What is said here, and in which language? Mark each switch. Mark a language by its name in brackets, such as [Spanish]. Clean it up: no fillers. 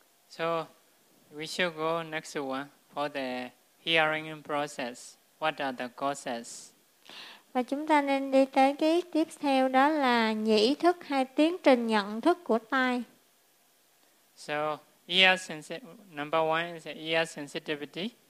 [English] So we should go next one for the hearing process. What are the causes? [Vietnamese] Và chúng ta nên đi tới cái tiếp theo, đó là nhĩ thức hay tiến trình nhận thức của tai. [English] So ear sensitivity, number one is ear sensitivity.